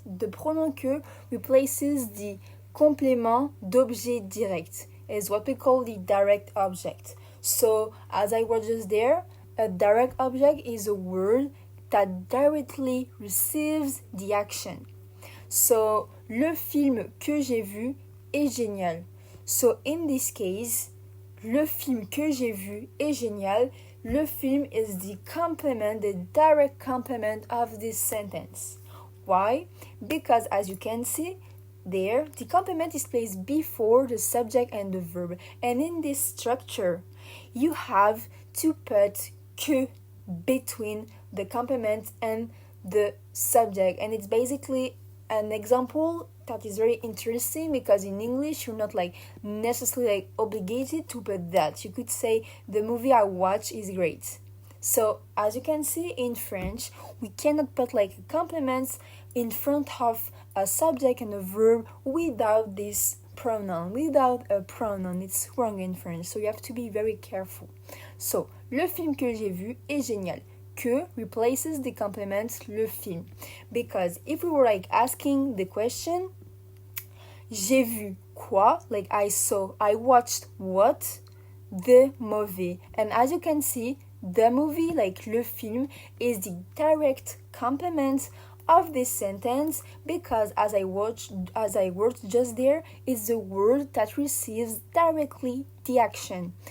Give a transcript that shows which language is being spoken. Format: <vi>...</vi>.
<en>The pronom que replaces the complément d'objet direct. Is what we call the direct object. So as I was just there, a direct object is a word that directly receives the action.</en> <fr>So le film que j'ai vu est génial.</fr> <en>So in this case,</en> <fr>le film que j'ai vu est génial.</fr> <en>Le film is the complement, the direct complement of this sentence. Why? Because as you can see, there, the complement is placed before the subject and the verb. And in this structure, you have to put que between the complement and the subject. And it's basically an example that is very interesting because in English, you're not necessarily obligated to put that. You could say, the movie I watch is great. So as you can see in French, we cannot put like a complement in front of a subject and a verb without this pronoun, without a pronoun. It's wrong in French, so you have to be very careful.</en> <fr>So, le film que j'ai vu est génial.</fr> <en>Que replaces the complement le film. Because if we were like asking the question,</en> <fr>j'ai vu quoi?</fr> <en>Like I watched what? The movie. And as you can see, the movie, like le film, is the direct complement of this sentence because as I wrote just there, it's the word that receives directly the action.</en>